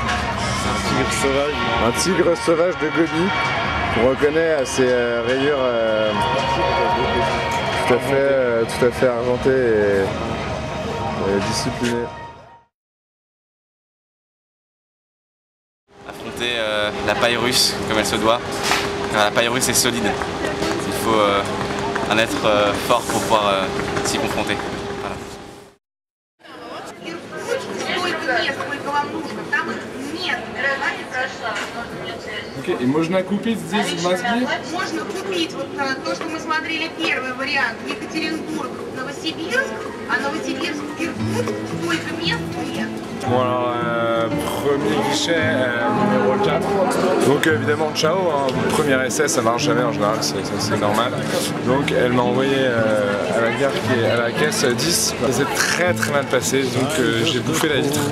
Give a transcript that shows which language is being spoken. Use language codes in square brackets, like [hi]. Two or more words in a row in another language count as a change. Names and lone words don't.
[fr] Un tigre sauvage de Gobi qu'on reconnaît à ses rayures tout à fait argentées et disciplinées. Affronter la paille russe comme elle se doit, car la paille russe est solide. Il faut un être fort pour pouvoir s'y confronter. Voilà. [ru] Ok, и можно купить здесь в Москве? Можно купить вот то, что мы смотрели первый вариант, Екатеринбург, Новосибирск, а Новосибирск, Иркутск, сколько мест нет. [fr] Bon alors, premier guichet numéro 4. Donc évidemment ciao, hein, premier essai ça marche jamais en général, c'est normal. Donc elle m'a envoyé à la gare qui est à la caisse 10. Ça s'est très mal passé, donc j'ai bouffé la vitre.